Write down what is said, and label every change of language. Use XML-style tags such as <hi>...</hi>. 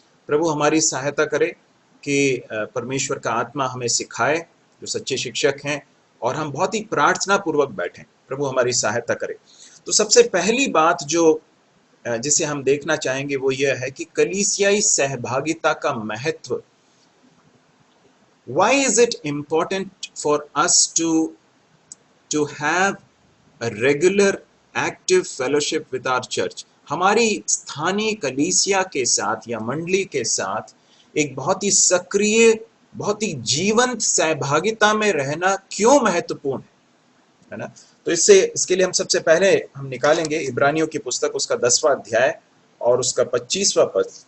<hi>प्रभु हमारी सहायता करे कि परमेश्वर का आत्मा हमें सिखाए, जो सच्चे शिक्षक हैं, और हम बहुत ही प्रार्थना पूर्वक बैठें। प्रभु हमारी सहायता करे। तो सबसे पहली बात जिसे हम देखना चाहेंगे वो यह है कि कलीसियाई सहभागिता का महत्व।</hi> <en>Why is it important for us to have a regular active fellowship with our church?</en> <hi>हमारी स्थानीय कलीसिया के साथ या मंडली के साथ एक बहुत ही सक्रिय, बहुत ही जीवंत सहभागिता में रहना क्यों महत्वपूर्ण है ना? तो इसके लिए हम सबसे पहले हम निकालेंगे इब्रानियों की पुस्तक, उसका 10वां अध्याय और उसका 25वां पद।</hi>